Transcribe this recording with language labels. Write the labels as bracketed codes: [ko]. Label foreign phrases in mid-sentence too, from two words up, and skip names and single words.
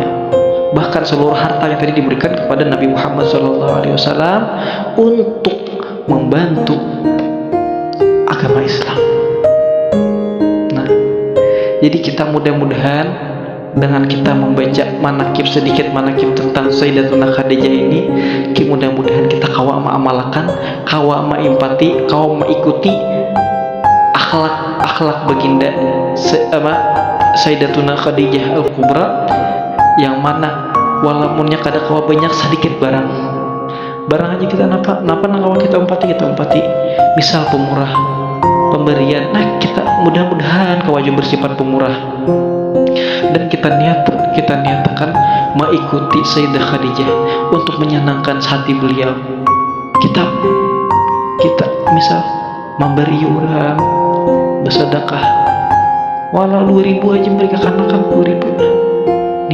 [id] Bahkan seluruh harta yang tadi diberikan kepada Nabi Muhammad SAW untuk membantu agama Islam. [bjn] Nah, jadi kita mudah-mudahan dengan kita membaca sedikit manakib tentang Sayyidatuna Khadijah ini, mudah-mudahan kita kawa amalkan, kawa empati, kawa ikuti akhlak baginda Sayyidatuna Khadijah Al-Kubra, yang mana walaupunnya kada kawa banyak sedikit barang aja kita napa kawa kita empati, misal pemurah, pemberian. Nah kita mudah-mudahan kawajib bersifat pemurah, dan kita niatkan mengikuti Sayyidah Khadijah untuk menyenangkan hati beliau. Kita misal memberi orang bersedekah walau 2.000 aja, mereka kanakan 2.000.